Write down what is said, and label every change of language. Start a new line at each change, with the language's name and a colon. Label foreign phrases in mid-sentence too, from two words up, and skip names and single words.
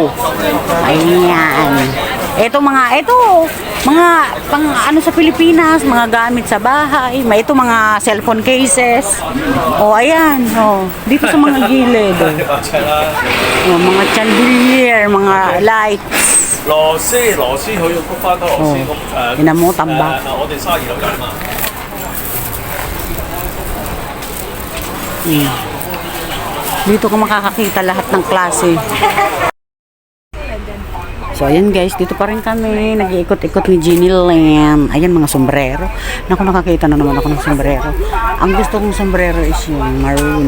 Filipino: Ayan. Ito mga pang ano sa Pilipinas, mga gamit sa bahay. May ito mga cellphone cases. O, ayan. O, dito sa mga gilid. O, mga chandelier, mga lights.
Cantonese: 螺絲佢要谷翻個螺絲咁
Filipino: Tinan mo, tambak.
Cantonese: 我哋32樓有嘛？
Filipino: Dito ka makakakita lahat ng klase. So, ayan guys, dito pa rin kami. Nag-iikot-ikot ni Ginny Lam. Ayan, mga sombrero. Naku, nakakita na naman ako ng sombrero. Ang gusto kong sombrero is yung maroon.